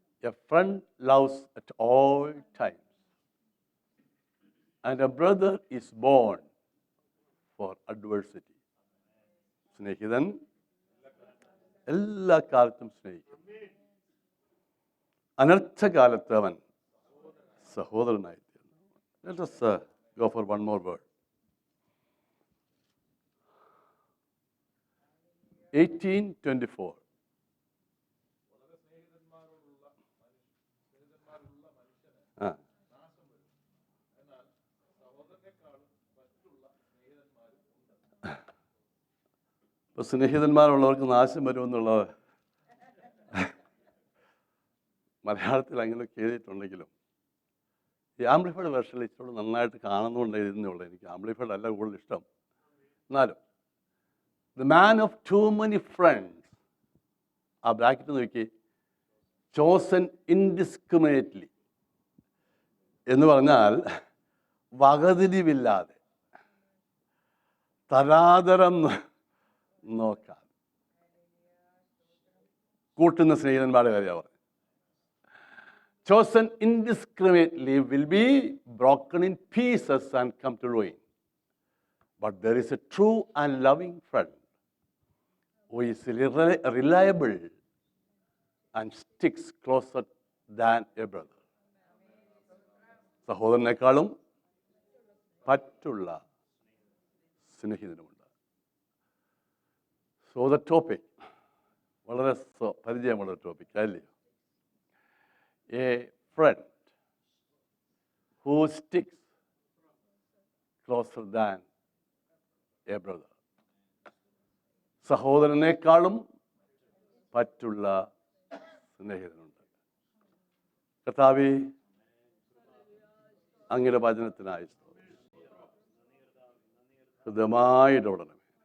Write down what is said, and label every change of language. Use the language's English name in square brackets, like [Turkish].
[English] A friend loves at all times, and a brother is born for adversity. [Malayalam] സ്നേഹിതൻ എല്ലാ കാലത്തും സ്നേഹിക്കും, അനർത്ഥകാലത്ത് അവൻ സഹോദരനായി തീർന്നു. [English] Let us go for one more word. 18:24. [Malayalam] ഇപ്പോൾ സ്നേഹിതന്മാരുള്ളവർക്ക് നാശം വരുമെന്നുള്ളത് മലയാളത്തിൽ അങ്ങനെയൊക്കെ എഴുതിയിട്ടുണ്ടെങ്കിലും ഈ ആംപ്ലിഫൈഡ് വെർഷനിൽ ഇച്ചിരി നന്നായിട്ട് കാണുന്നുകൊണ്ട് എഴുതുന്നുള്ളൂ. എനിക്ക് ആംപ്ലിഫൈഡ് അല്ല കൂടുതൽ ഇഷ്ടം. എന്നാലും [English] the man of too many friends, [Malayalam] ആ ബ്രാക്കറ്റ് നോക്കി, [English] chosen indiscriminately [Malayalam] എന്ന് പറഞ്ഞാൽ വകതിരിവില്ലാതെ. തരാതരം നോക്കാൻ കൂട്ടുന്ന സ്നേഹിതന്മാരുടെ കാര്യമാണ് പറഞ്ഞത്. [English] Chosen indiscriminately will be broken in pieces and come to ruin. But there is a true and loving friend who is reliable and sticks closer than a brother. [Malayalam] സഹോദരനേക്കാളും പറ്റുള്ള സ്നേഹിതനുമുണ്ട്. [English] so the topic [Malayalam] വളരെ പരിചയമുള്ള topic അല്ലേ? [English] A friend who sticks closer than a brother. [Malayalam] സഹോദരനേക്കാളും പറ്റുള്ള സ്നേഹിതനുണ്ട്. കർത്താവേ, അങ്ങയുടെ വചനത്തിനായി ഹൃദയമായിടപെടണമേ.